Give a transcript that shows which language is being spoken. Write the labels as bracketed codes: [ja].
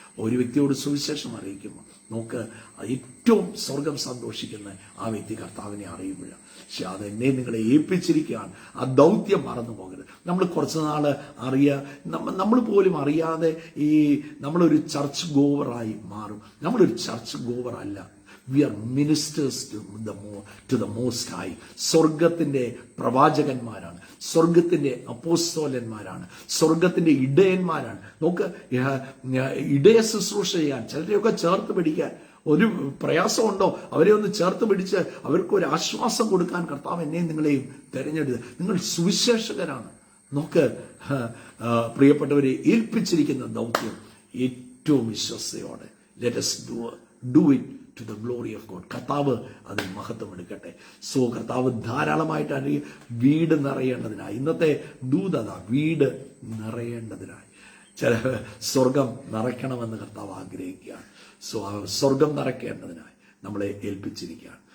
[ml] ഒരു വ്യക്തിയോട് സുവിശേഷം അറിയിക്കുമ്പോൾ നോക്ക്, ഏറ്റവും സ്വർഗം സന്തോഷിക്കുന്ന ആ വ്യക്തി കർത്താവിനെ അറിയുമ്പോഴാണ്. പക്ഷെ അതെന്നെ നിങ്ങളെ ഏൽപ്പിച്ചിരിക്കുകയാണ്. ആ ദൗത്യം മറന്നു പോകരുത്. നമ്മൾ കുറച്ച് നാള് നമ്മൾ പോലും അറിയാതെ നമ്മളൊരു ചർച്ച് ഗോവറായി മാറും. നമ്മളൊരു ചർച്ച് ഗോവർ അല്ല. [en] We are ministers to the Most High. [ml] സ്വർഗത്തിന്റെ പ്രവാചകന്മാരാണ്, സ്വർഗത്തിന്റെ അപ്പോസ്തലന്മാരാണ്, സ്വർഗത്തിന്റെ ഇടയന്മാരാണ്. നോക്ക്, ഇടയ ശുശ്രൂഷ ചെയ്യാൻ ചിലരെയൊക്കെ ചേർത്ത് പിടിക്കാൻ ഒരു പ്രയാസമുണ്ടോ? അവരെ ഒന്ന് ചേർത്ത് പിടിച്ച് അവർക്കൊരു ആശ്വാസം കൊടുക്കാൻ കർത്താവ് എന്നെയും നിങ്ങളെയും തെരഞ്ഞെടുത്ത്. നിങ്ങൾ സുവിശേഷകരാണ്. നോക്ക്, പ്രിയപ്പെട്ടവരെ, ഏൽപ്പിച്ചിരിക്കുന്ന ദൗത്യം ഏറ്റവും വിശ്വസ്തയോടെ [en] let us do it to the glory of God. [ml] കർത്താവ് അതിൽ മഹത്വം എടുക്കട്ടെ. സോ കർത്താവ് ധാരാളമായിട്ട് വീട് നിറയേണ്ടതിനായി, ഇന്നത്തെ ദൂതത വീട് നിറയേണ്ടതിനായി, ചില സ്വർഗം നിറയ്ക്കണമെന്ന് കർത്താവ് ആഗ്രഹിക്കുകയാണ്. സോ ആ സ്വർഗം നിറയ്ക്കേണ്ടതിനായി നമ്മളെ ഏൽപ്പിച്ചിരിക്കുകയാണ്.